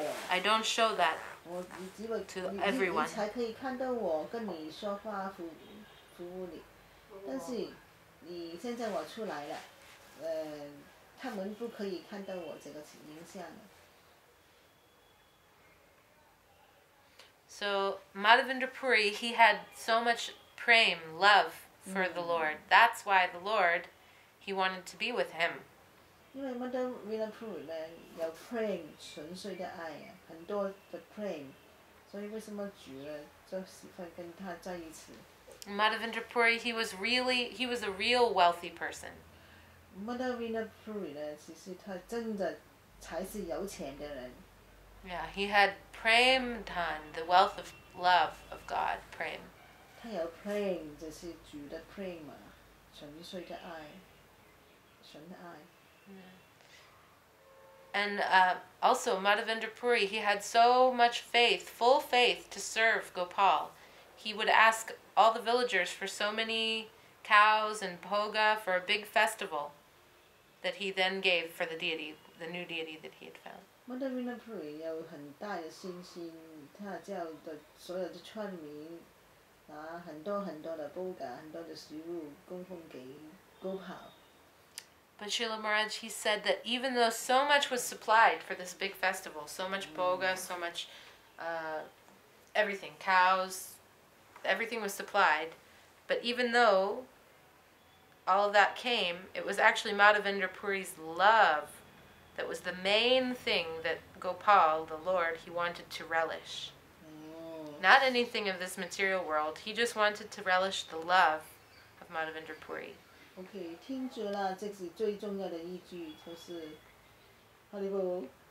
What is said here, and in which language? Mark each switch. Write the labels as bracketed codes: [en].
[en] I don't show that to everyone. [zh] 才可以看到我跟你说话服务你，但是你现在我出来了，他们不可以看到我这个形象了。 [en] So Madhavendra Puri, he had so much prem, love for the Lord. That's why the Lord, he wanted to be with him. [zh] 因为 Madhavendra Puri 呢有 prem 纯粹的爱啊，很多的 prem， 所以为什么主呢就喜欢跟他在一起？ [en] Madhavendra Puri, he was a real wealthy person. [zh] Madhavendra Puri 呢，其实他真的才是有钱的人。 [en] Yeah, he had prem dhan, the wealth of love of God, prem. [zh] 他有 prem 就是主的 prem 啊，纯粹的爱，纯的爱。 [en] And also Madhavendra Puri, he had so much faith, full faith to serve Gopal. He would ask all the villagers for so many cows and bhoga for a big festival that he then gave for the deity, the new deity that he had found. [zh] Madhavendra Puri 有很大的信心，他叫的所有的村民拿很多很多的 bhoga， 很多的食物供奉给 Gopal。 [en] But Srila Maharaj, he said that even though so much was supplied for this big festival, so much bhoga, so much everything, cows, everything was supplied, but even though all of that came, it was actually Madhavendra Puri's love that was the main thing that Gopal, the Lord, he wanted to relish. Not anything of this material world, he just wanted to relish the love of Madhavendra Puri. [zh] OK， 听住啦，这是最重要的一句，就是，Haribo。